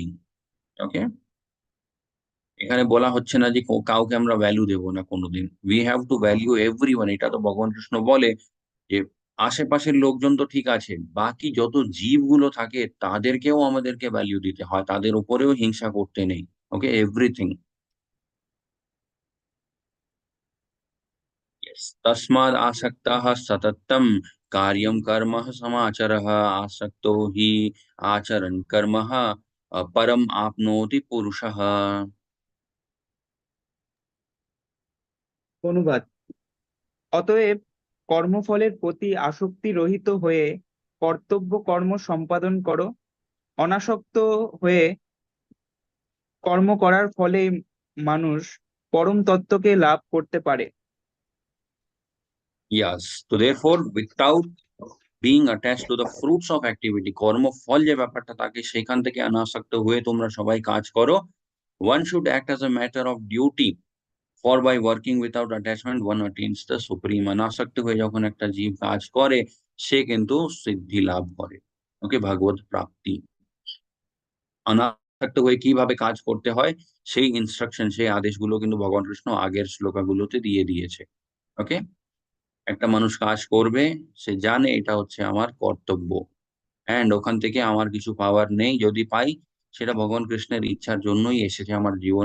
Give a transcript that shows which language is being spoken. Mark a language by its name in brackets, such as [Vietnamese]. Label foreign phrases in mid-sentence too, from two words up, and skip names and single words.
[Bangla] ওকে, এখানে বলা হচ্ছে না যে কাউকে আমরা ভ্যালু দেব না কোনোদিন। [English] We have to value everyone. [Bangla] এটা তো ভগবান কৃষ্ণ বলে যে আশেপাশের লোকজন তো ঠিক আছে, বাকি যত জীবগুলো থাকে তাদেরকেও আমাদেরকে ভ্যালিউ দিতে হয়, তাদের উপরেও হিংসা করতে নেই। [English] Okay, everything. [Sanskrit] तस्माद् आसक्तः सततं कार्यं कर्म समाचरः आसक्तो हि आचरन् कर्मः परम आपनोति पुरुषः। [Bangla] অনুবাদ। অতএব কর্মফলের প্রতি আসক্তি রহিত হয়ে কর্তব্য কর্ম সম্পাদন করো। অনাসক্ত হয়ে কর্ম করার ফলে মানুষ পরম তত্ত্বকে লাভ করতে পারে। [English] Yes, so therefore without being attached to the fruits of activity, [Bangla] কর্মফল যে ব্যাপারটা থাকে সেখান থেকে অনাসক্ত হয়ে তোমরা সবাই কাজ করো। [English] One should act as a matter of duty, for by working without attachment one attains the supreme। [Bangla] অনাসক্ত হয়ে যখন একটা জীব কাজ করে সে কিন্তু সিদ্ধি লাভ করে। ওকে, ভগবত প্রাপ্তি। অনাসক্ত হয়ে কিভাবে কাজ করতে হয় সেই ইনস্ট্রাকশন, সেই আদেশগুলো কিন্তু ভগবান কৃষ্ণ আগের শ্লোকাগুলোতে দিয়ে দিয়েছে। ওকে, একটা মানুষ কাজ করবে, সে জানে এটা হচ্ছে আমার কর্তব্য, অ্যান্ড ওখান থেকে আমার কিছু পাওয়ার নেই, যদি পাই সেটা ভগবান কৃষ্ণের ইচ্ছার জন্যই এসেছে আমার জীবনে।